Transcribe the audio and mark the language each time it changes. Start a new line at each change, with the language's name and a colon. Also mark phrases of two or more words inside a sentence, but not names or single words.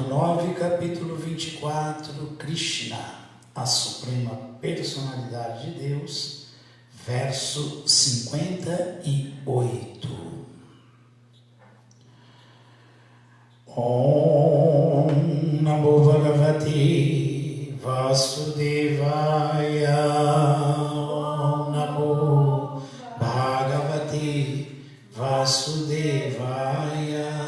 Portuguese: 9, capítulo 24, Krishna, a Suprema Personalidade de Deus, verso 58.
Sanskrit: ॐ नमो भगवते वासुदेवाय. ॐ नमो भगवते वासुदेवाय.